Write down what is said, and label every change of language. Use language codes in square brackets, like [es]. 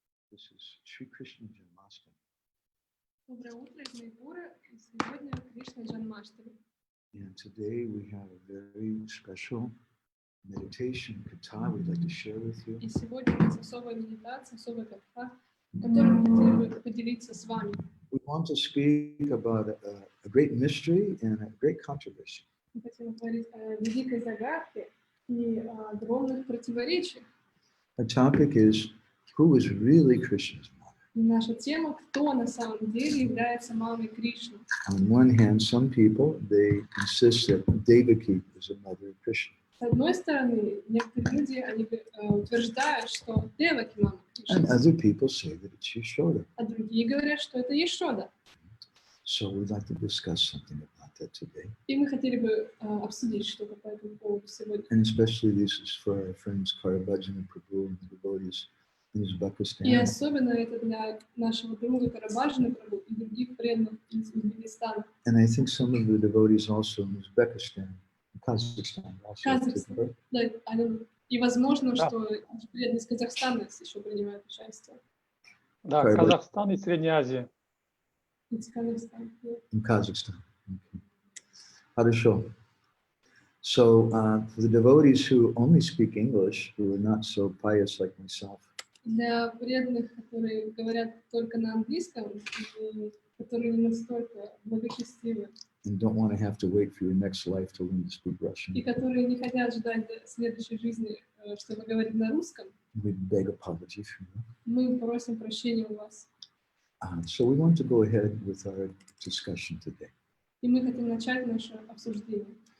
[en] This is Sri Krishna Janmastami. [ru] Доброе утро из Майпура. Сегодня Кришна Джанмаштами. [en] And today we have a very special meditation katha we'd like to share with you. [ru] И сегодня у нас особая медитация, особая катха, которую мы хотели бы поделиться с вами. [en] We want to speak about a great mystery and a great controversy. [ru] Мы хотим говорить о великой загадке и о огромных противоречиях. [en] Our topic is, who is really Krishna's mother? [ru] И наша тема, кто на самом деле является мамой Кришны. [en] On one hand, some people, they insist that Devaki is a mother of Krishna. [ru] С одной стороны, некоторые люди, они утверждают, что Деваки мама Кришны. [en] And other people say that it's Yashoda. [ru] А другие говорят, что это Ешода. [en] So we'd like to discuss something about that today. [ru] И мы хотели бы обсудить что-то по этому поводу сегодня. [en] And especially this is for our friends Karabhajan and Prabhu and the devotees in [ru] И [en] Uzbekistan. [ru] особенно это для нашего друга Карабаджана Прабhu и других преданных из Узбекистана. [en] And I think some of the devotees also in Uzbekistan, Kazakhstan also. [ru] Казахстан. Да, и возможно, что преданные из Казахстана еще принимают участие. Да, Казахстан и Средняя Азия. Из Казахстана. [en] In Kazakhstan. Okay. [ru] Хорошо. [en] So for the devotees who only speak English, who are not so pious like myself, [ru] Для преданных, которые говорят только на английском, и которые не настолько благочестивы, [en] and don't want to have to wait for your next life to learn to speak Russian, [ru] и которые не хотят ждать до следующей жизни, чтобы говорить на русском, [en] we beg apology from you. [ru] мы просим прощения у вас. [en] So we want to go ahead with our discussion today. [ru] И мы хотим начать наше обсуждение.